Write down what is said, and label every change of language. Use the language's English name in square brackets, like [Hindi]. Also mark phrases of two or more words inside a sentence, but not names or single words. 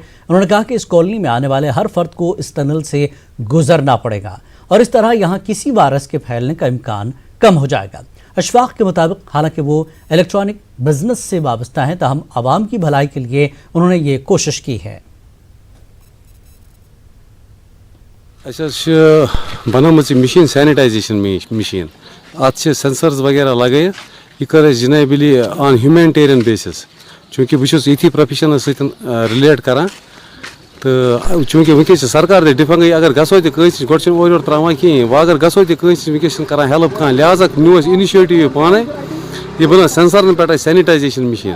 [Urdu] انہوں نے کہا کہ اس کالونی میں آنے والے ہر فرد کو اس ٹنل سے گزرنا پڑے گا اور اس طرح یہاں کسی وائرس کے پھیلنے کا امکان کم ہو جائے گا۔ اشفاق کے مطابق حالانکہ وہ الیکٹرانک بزنس سے وابستہ ہیں، تاہم عوام کی بھلائی کے لیے انہوں نے یہ کوشش کی ہے۔ [Kashmiri] بنٲمٕژ یہِ [English] machine sanitization machine [Kashmiri] اَتھ چھِ سینسرز وغیرہ لگٲیِتھ یہِ کٔر اَسہِ [English] genuinely on humanitarian basis, [Kashmiri] چوٗنٛکہِ بہٕ چھُس یِتھی پروفیشنس سۭتۍ رِلیٹ کران تہٕ چوٗنٛکہِ وٕنکیٚس چھِ سرکار تہِ ڈِفنٛگ گٔے، اگر گژھو تہِ کٲنٛسہِ نِش گۄڈٕ چھِنہٕ اورٕ یورٕ ترٛاوان کِہیٖنۍ، وۄنۍ اگر گژھو تہِ کٲنٛسہِ نِش وٕنکیٚس چھِنہٕ کران ہیلپ کانٛہہ، لہٰذا نیوٗ اَسہِ اِنِشیٹِو یہِ پانے، یہِ بنٲو سینسرن پٮ۪ٹھ اَسہِ [English] sanitization machine.